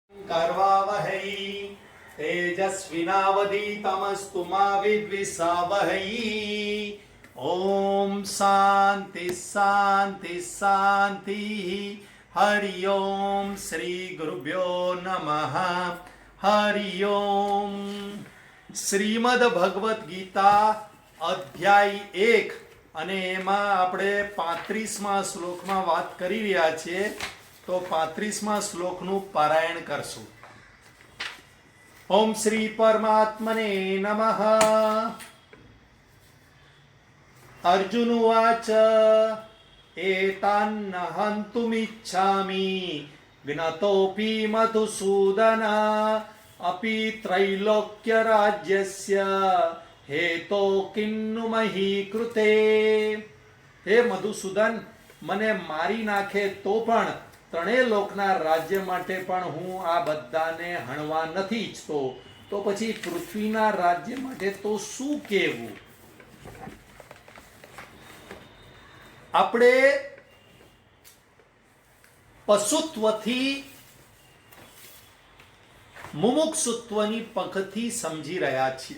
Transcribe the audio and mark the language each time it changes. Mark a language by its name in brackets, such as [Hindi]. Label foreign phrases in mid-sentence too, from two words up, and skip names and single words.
[Sanskrit] करवावहै तेजस्विनावधीतमस्तु मा विद्विषावहै। ओम शांति शांति शांति। हरि ओम श्री गुरुभ्यो नमः। हरि ओम। [Gujarati] શ્રીમદ ભગવદ્ ગીતા અધ્યાય 1 અને એમાં આપણે 35મા શ્લોકમાં વાત કરી રહ્યા છીએ, તો 35મા શ્લોકનું પારાયણ કરશું. [Sanskrit] ओम श्री परमात्मने नमः. अर्जुन उवाच एतान्न हंतुमिच्छामि ज्ञतोपी मधुसूदन अपि त्रैलोक्य राज्यस्य हेतो किन्नु मही कृते. हे मधुसूदन, [Gujarati] મને મારી નાખે તો પણ ત્રણેય લોકના રાજ્ય માટે પણ હું આ બધાને હણવા નથી ઈચ્છતો, તો પછી પૃથ્વીના રાજ્ય માટે તો શું કહેવું. આપણે પશુત્વથી મુમુક્ષુત્વની પંખથી સમજી રહ્યા છીએ.